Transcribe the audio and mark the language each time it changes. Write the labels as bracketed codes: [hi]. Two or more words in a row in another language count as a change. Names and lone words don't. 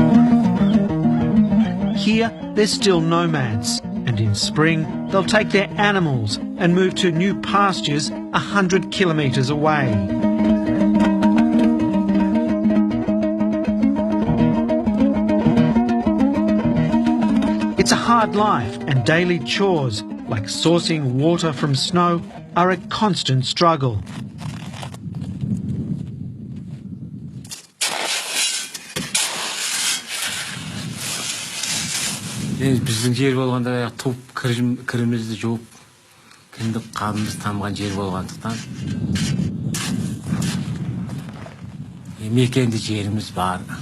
[en] Here, they're still nomads, and in spring, they'll take their animals and move to new pastures 100 kilometres away. It's a hard life, and daily chores, like sourcing water from snow, are a constant struggle. [kk] Біздің жер болғанда туып кірімізді жуып, кіндік қабымыз тамған жер болғандықтан мекенді жеріміз бар.